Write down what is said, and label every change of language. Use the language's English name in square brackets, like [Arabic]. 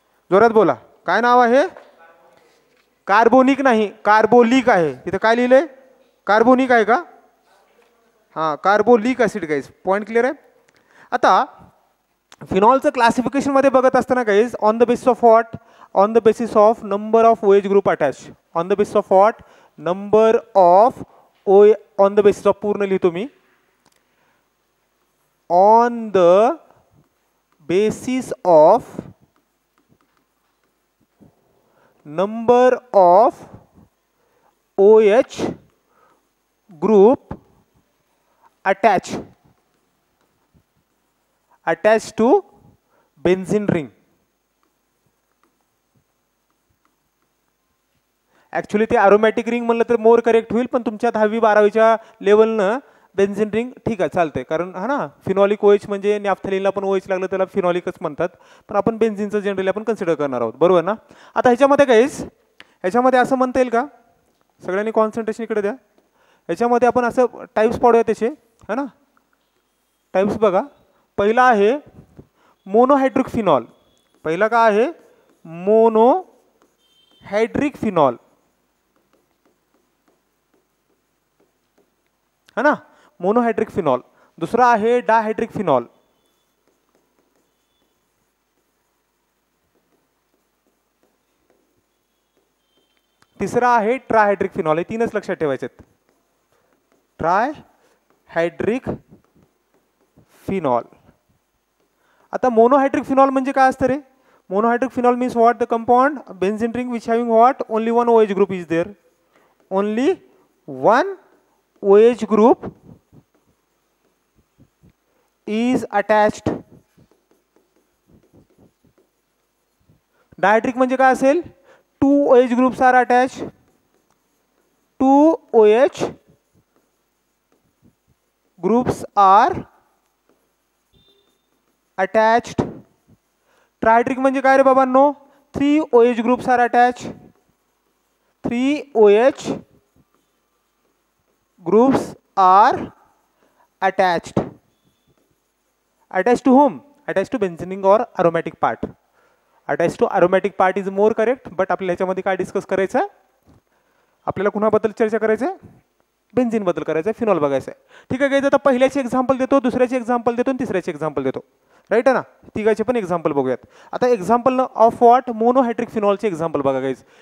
[Marathi] जोरात बोला, काय नाव आहे? कार्बोनिक नाही, कार्बोलिक आहे. तिथे काय लिहिलंय? कार्बोनिक आहे का? हां, carbolic acid guys. Point clear आहे. आता फिनॉलचं क्लासिफिकेशन मध्ये बघत असताना guys, [English] On the basis of what? On the basis of number of OH group attach. On the basis of what? Number of OH. On the basis of, [Marathi] पूर्ण लिहितो मी, [English] On the basis of number of OH group attached to benzene ring. [Marathi] Actually ते aromatic ring म्हणलं तर more correct होईल, पण तुमच्या 10वी 12वीच्या लेवलनं benzene ring ठीक आहे, चालतंय. कारण हा ना, फिनॉलिक OH म्हणजे नॅफ्थलीनला पण OH लागलं त्याला फिनॉलिकच म्हणतात, पण आपण बेन्झिनचं जनरली आपण कन्सिडर करणार आहोत, बरोबर ना. आता ह्याच्यामध्ये गाईज, ह्याच्यामध्ये असं म्हणता येईल का, सगळ्यांनी कॉन्सन्ट्रेशन इकडे द्या. ह्याच्यामध्ये आपण असं टाईप्स पाडूया त्याचे, है ना. टाईप्स बघा. पहिला आहे मोनोहायड्रिक फिनॉल. पहिला काय आहे? मोनोहायड्रिक फिनॉल, है ना. Monohydric phenol. दुसरा आहे डायहायड्रिक फिनॉल. तिसरा आहे ट्रायहायड्रिक फिनॉल. हे 3च लक्षात ठेवायचे आहेत. ट्रायहायड्रिक फिनॉल. आता मोनोहायड्रिक फिनॉल म्हणजे काय असतं रे? Monohydric phenol [English] Means what? The compound benzene ring which having what? Only one OH group is there. Only one OH group is attached. [Marathi] डायहायड्रिक म्हणजे काय असेल? [English] 2 OH groups are attached. 2 OH groups are attached. Trihydric म्हणजे काय रे बाबांनो? 3 OH groups are attached. 3 OH groups are attached. Attached to whom? Attached to benzene ring or aromatic part. Attached to aromatic part is more correct. [Marathi] but आपल्याला ह्याच्यामध्ये काय discuss करायचं आहे? आपल्याला कुणाबद्दल चर्चा करायचं आहे? बेन्झीन बद्दल करायचं आहे, फिनॉल बघायचं आहे. ठीक आहे गाईज. आता पहिल्याचे एक्झाम्पल देतो, दुसऱ्याचे एक्झाम्पल देतो आणि तिसऱ्याचे एक्झाम्पल देतो. राईट आहे ना. तिघाचे पण एक्झाम्पल बघूयात. आता [English] Example of what? [Marathi] Monohydric फिनॉलचे example बघा गाईज.